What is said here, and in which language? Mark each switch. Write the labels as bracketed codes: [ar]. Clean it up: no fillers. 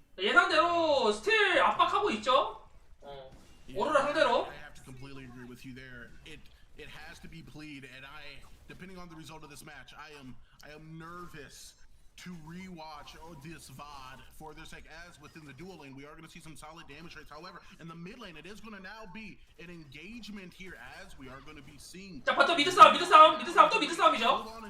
[ko] 예상대로 스틸 압박하고 있죠. 오로라 상대로. [en] I have to completely agree with you there. It has to be Plead, and depending on the result of this match, I am nervous to rewatch this VOD for their sake, as within the dual lane, we are going to see some solid damage rates. However, in the mid lane, it is going to now be an engagement here, as we are going to be seeing. [ko] 자, 바텀 미드 싸움, 미드 싸움, 미드 싸움, 또 미드 싸움이죠.